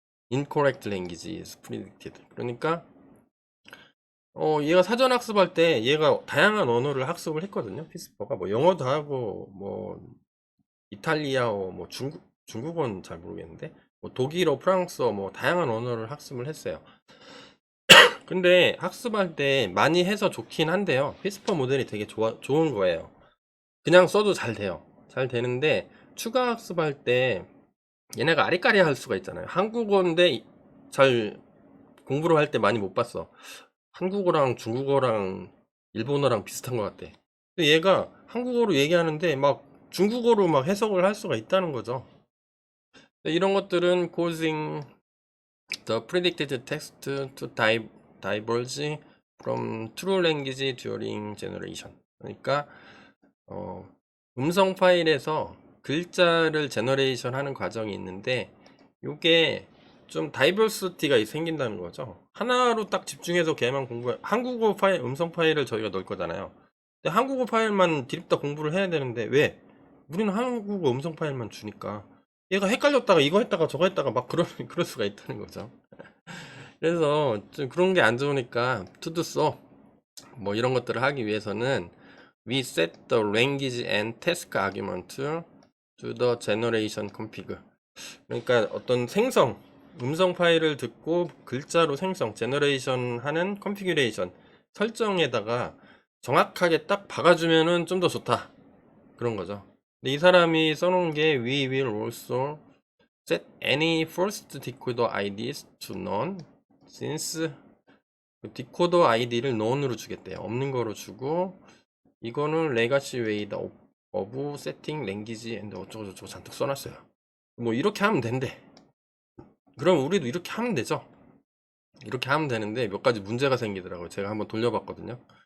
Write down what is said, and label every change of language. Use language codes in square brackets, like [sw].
[en] incorrect language is predicted. [ko] 그러니까 얘가 사전 학습할 때 얘가 다양한 언어를 학습을 했거든요. 피스퍼가 뭐 영어도 하고 뭐 이탈리아어, 뭐 중국어는 잘 모르겠는데 뭐 독일어, 프랑스어 뭐 다양한 언어를 학습을 했어요. 근데 학습할 때 많이 해서 좋긴 한데요. 피스퍼 모델이 되게 좋은 거예요. 그냥 써도 잘 돼요. 잘 되는데 추가 학습할 때 얘네가 아리까리 할 수가 있잖아요. 한국어인데 잘 공부를 할 때 많이 못 봤어. 한국어랑 중국어랑 일본어랑 비슷한 것 같아. 근데 얘가 한국어로 얘기하는데 막 중국어로 막 해석을 할 수가 있다는 거죠. 이런 것들은 [en] causing the predicted text to diverge from true language during generation. [ko] 그러니까 음성 파일에서 글자를 제너레이션 하는 과정이 있는데 이게 좀 다이버시티가 생긴다는 거죠. 하나로 딱 집중해서 걔만 한국어 파일, 음성 파일을 저희가 넣을 거잖아요. 근데 한국어 파일만 드립다 공부를 해야 되는데 왜? 우리는 한국어 음성 파일만 주니까 얘가 헷갈렸다가 이거 했다가 저거 했다가 막 그럴 수가 있다는 거죠. 그래서 좀 그런 게 안 좋으니까 투두써 뭐 이런 것들을 하기 위해서는 [en] we set the language and task argument to the generation config. [ko] 그러니까 어떤 음성 파일을 듣고 글자로 제너레이션 하는 컨피규레이션 설정에다가 정확하게 딱 박아주면은 좀 더 좋다. 그런 거죠. 근데 이 사람이 써놓은 게 [en] we will also set any first decoder IDs to none since [ko] 디코더 아이디를 none으로 주겠대요. 없는 거로 주고 이거는 [en] 레가시 웨이다 오브 세팅 랭귀지 앤드 [ko] 어쩌고저쩌고 잔뜩 써놨어요. 뭐 이렇게 하면 된대. 그럼 우리도 이렇게 하면 되죠. 이렇게 하면 되는데 몇 가지 문제가 생기더라고요. 제가 한번 돌려봤거든요.